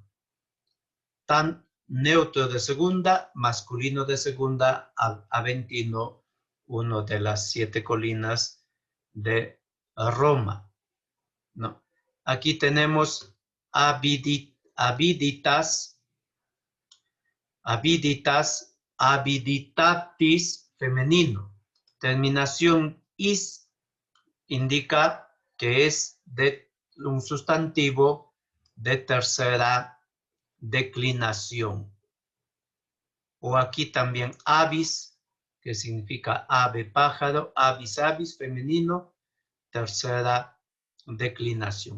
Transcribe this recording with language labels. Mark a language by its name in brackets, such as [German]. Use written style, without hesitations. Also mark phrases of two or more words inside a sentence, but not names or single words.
[Spanish] Tan neutro de segunda, masculino de segunda, Aventino, uno de las 7 colinas de Roma, ¿no? Aquí tenemos [Latin] aviditas, Aviditas, aviditatis, [Spanish] femenino. Terminación is indica que es de un sustantivo de tercera declinación. O aquí también avis, que significa ave, pájaro, [Latin] avis, avis, [Spanish] femenino, tercera declinación.